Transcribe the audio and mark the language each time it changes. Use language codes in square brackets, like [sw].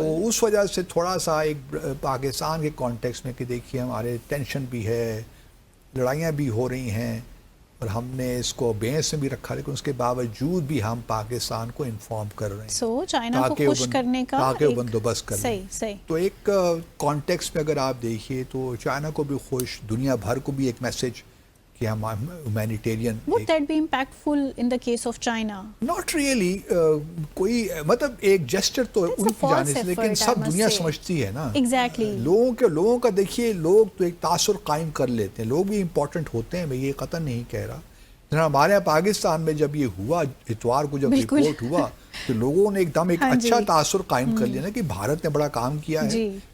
[ur] تو اس وجہ سے تھوڑا سا ایک پاکستان کے کانٹیکس میں کہ دیکھیے ہمارے ٹینشن بھی ہے، لڑائیاں بھی ہو رہی ہیں، اور ہم نے اس کو بینس میں بھی رکھا، لیکن اس کے باوجود بھی ہم پاکستان کو انفارم کر رہے ہیں سو چائنا کو خوش کرنے کا تاکہ وہ بندوبست کر لیں. صحیح. تو ایک کانٹیکسٹ میں اگر آپ دیکھیے تو چائنا کو بھی خوش، دنیا بھر کو بھی ایک میسج کہ ہم humanitarian. [en] Would that be impactful in the case of China? Not really, [ur] کوئی مطلب ایک جسچر تو ان کی جانب سے، لیکن سب دنیا سمجھتی ہے نا. [en] Exactly. [ur] لوگوں کا دیکھیے، لوگ تو ایک تاثر قائم کر لیتے ہیں، لوگ بھی امپورٹنٹ ہوتے ہیں، میں یہ قطعا نہیں کہہ رہا. ہمارے یہاں پاکستان میں جب یہ ہوا، اتوار کو جب رپورٹ ہوا تو لوگوں نے ایک دم ایک اچھا تاثر قائم کر لیا نا کہ بھارت نے بڑا کام کیا ہے.